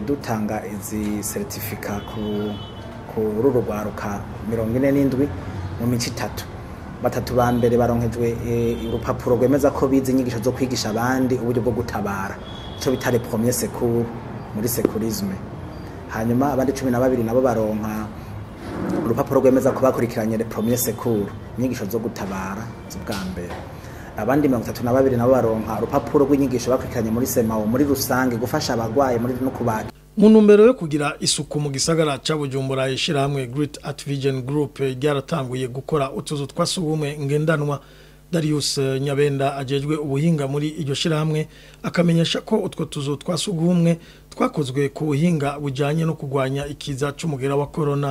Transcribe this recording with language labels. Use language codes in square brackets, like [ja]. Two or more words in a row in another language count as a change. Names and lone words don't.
[rn] dutanga izi certificate ku rurugwaruka 47 mu mici 3 batatu ba mbere baronkejwe urupapuro rwemeza ko bize inyigisho zo kwigisha abandi uburyo bwo gutabara cyo bitare [fr] premier secours [rn] muri secourisme hanyuma abandi 12 nabo baronka urupapuro rwemeza ko bakurikiranye [fr] le premier secours [rn] inyigisho zo gutabara z'ubwa mbere abandi 32 nabo baronka urupapuro rw'inyigisho bakurikiranye muri Semao muri rusange gufasha abagwaye muri no kubaka mu ntumbero yo kugira isuku mu gisagara ca Bujumbura ishirahamwe Great Art Vision Group ryaratanguye gukora utuzu twasubumwe ngendanwa Darius Nyabenda ajejwe ubuhinga muri iryo shirahamwe akamenyesha ko utwo tuzu twasugumwe twakozwe ku buhinga bujanye no kugwanya ikiza c'umugera wa corona.